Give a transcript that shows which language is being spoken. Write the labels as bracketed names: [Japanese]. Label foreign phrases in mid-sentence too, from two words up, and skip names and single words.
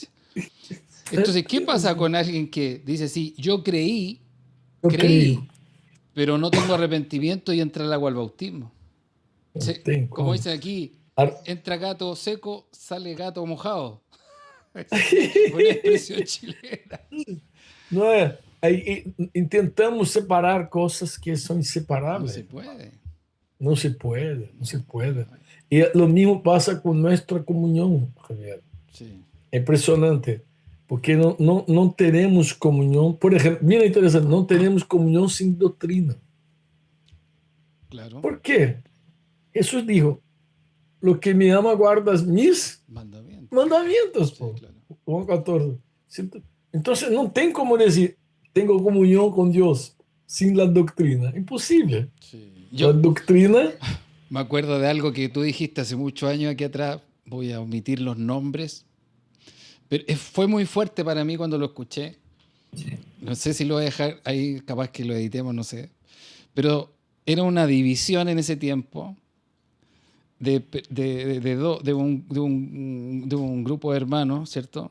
[Spanish] Entonces, ¿qué pasa con alguien que dice, sí, yo creí, [Portuguese] Eu creio. [Spanish] pero no tengo arrepentimiento y entra el agua al bautismo? [Portuguese] Não [Spanish] Sí, [Portuguese] tem como como. [Spanish] dicen aquí, Ar- entra gato seco, sale gato mojado. Una expresión chilena. [Portuguese] Não é? Aí, tentamos separar coisas que são [Spanish] No [Portuguese] inseparáveis. [Spanish] se puede. [Portuguese] Não se pode, não se pode. E o mesmo passa com nossa comunhão, Javier. [Spanish] Sí, [Portuguese] É impressionante, porque não teremos comunhão. Por exemplo, mira interessante, não teremos comunhão sem doutrina. [Spanish] claro. [Portuguese] Por quê? [Spanish] Jesus dijo: "Lo que me ama guarda mis Mandamiento. [Portuguese] mandamentos." [Spanish] Sí, [Portuguese] Pô. [Spanish] claro. [Portuguese] João 14. Então, não tem como dizer, tenho comunhão com Deus sem a doutrina. Impossível. [Spanish] Sí. [Portuguese] A [Spanish] Yo [Portuguese] doutrina, [Spanish] me acuerdo de algo que tú dijiste hace muchos años aquí atrás, voy a omitir los nombres, pero fue muy fuerte para mí cuando lo escuché. No sé si lo voy a dejar ahí, capaz que lo editemos, no sé. Pero era una división en ese tiempo de un grupo de hermanos, ¿cierto?